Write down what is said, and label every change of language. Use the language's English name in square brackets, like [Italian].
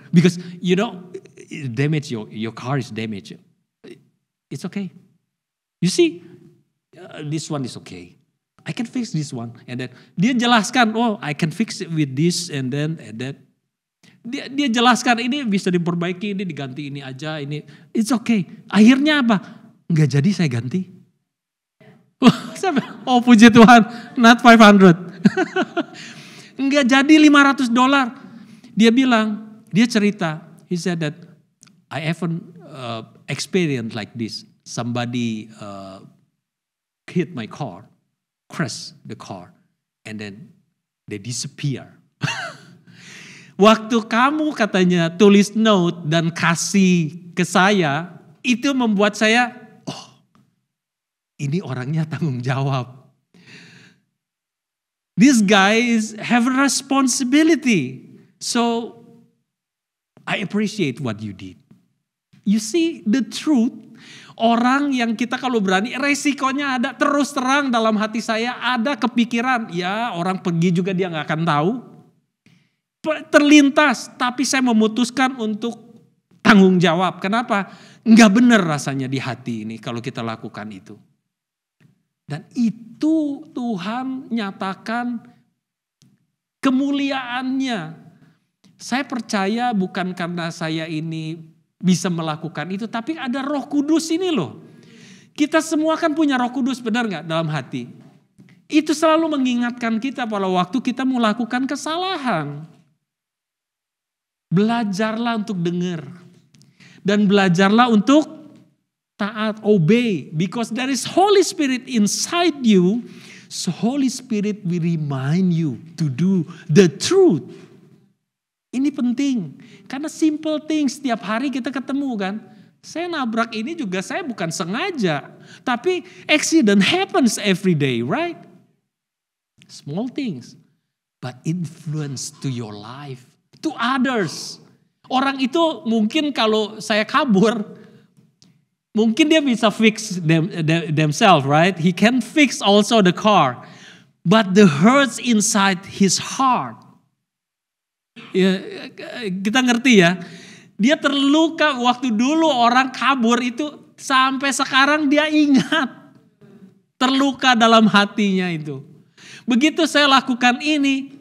[English] Because you know, damage your car is damaged. It's okay. You see, this one is okay. I can fix this one. And then [Indonesian] dia jelaskan, [English] oh I can fix it with this and then that. [Indonesian] Dia jelaskan ini bisa diperbaiki, ini diganti ini aja, ini. [English] It's okay. [Indonesian] Akhirnya apa? Nggak jadi saya ganti. Oh puji Tuhan, [English] not 500. [Indonesian] Enggak jadi $500. Dia bilang, dia cerita, [English] he said that I haven't experienced like this. Somebody hit my car, crash the car, and then they disappear. [Indonesian] Waktu kamu katanya tulis note dan kasih ke saya, itu membuat saya, ini orangnya tanggung jawab. [English] This guy have a responsibility. So I appreciate what you did. You see the truth. [Indonesian] Orang yang kita kalau berani, resikonya ada, terus terang dalam hati saya ada kepikiran. Ya orang pergi juga dia gak akan tahu. Terlintas, tapi saya memutuskan untuk tanggung jawab. Kenapa? Gak benar rasanya di hati ini kalau kita lakukan itu. Dan itu Tuhan nyatakan kemuliaannya. Saya percaya bukan karena saya ini bisa melakukan itu, tapi ada Roh Kudus ini loh. Kita semua kan punya Roh Kudus, benar gak dalam hati? Itu selalu mengingatkan kita pada waktu kita melakukan kesalahan. Belajarlah untuk dengar. Dan belajarlah untuk taat, [English] obey. Because there is Holy Spirit inside you. So Holy Spirit will remind you to do the truth. [Indonesian] Ini penting. Karena [English] simple things [Indonesian] setiap hari kita ketemu kan. Saya nabrak ini juga saya bukan sengaja. Tapi [English] accident happens every day, right? Small things. But influence to your life. To others. [Indonesian] Orang itu mungkin kalau saya kabur, mungkin dia bisa [English] fix themselves, right? He can fix also the car. But the hurts inside his heart. [Indonesian] Ya, kita ngerti ya. Dia terluka waktu dulu orang kabur itu. Sampai sekarang dia ingat. Terluka dalam hatinya itu. Begitu saya lakukan ini.